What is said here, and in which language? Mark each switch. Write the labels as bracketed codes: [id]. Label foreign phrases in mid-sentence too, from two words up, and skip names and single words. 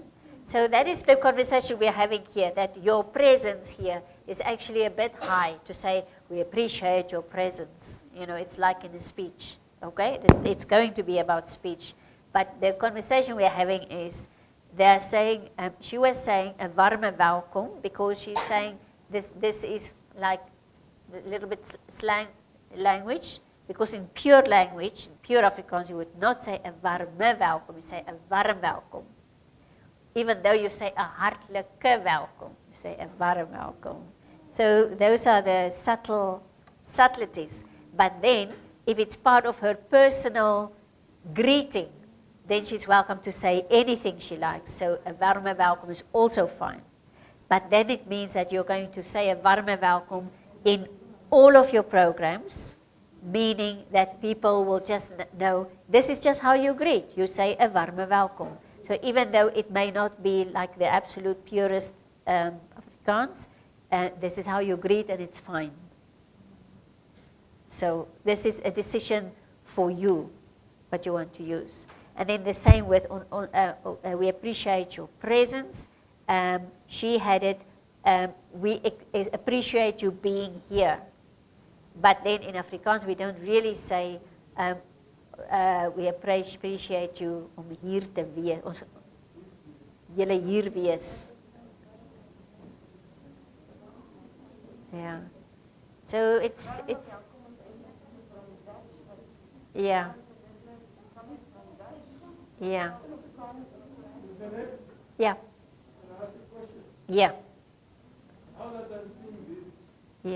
[en] So that is the conversation we're having here, that your presence here is actually a bit high to say, we appreciate your presence. You know, it's like in a speech, okay? It's going to be about speech. But the conversation we're having is, they're saying, she was saying a [af] warme welkom, [en] because she's saying this is like a little bit slang language, because in pure language, in pure Afrikaans, you would not say a [af] warme welkom, [en] you say a [af] warm welkom. [en] Even though you say a [af] hartlike welkom, [en] you say a [af] warm welkom. [en] So those are the subtleties. But then, if it's part of her personal greeting, then she's welcome to say anything she likes. So a [af] warme welkom [en] is also fine. But then it means that you're going to say a [af] warme welkom [en] in all of your programs, meaning that people will just know this is just how you greet. You say a [af] warme welkom. [en] So even though it may not be like the absolute purest Afrikaans, this is how you greet and it's fine. So this is a decision for you, what you want to use. And then the same with, we appreciate your presence. She had it, we appreciate you being here. But then in Afrikaans, we don't really say, we appreciate you [af] om hier te wees, ons julle hier wees. [en] Yeah. So it's yeah. Yeah. Yeah. Yeah. Yeah.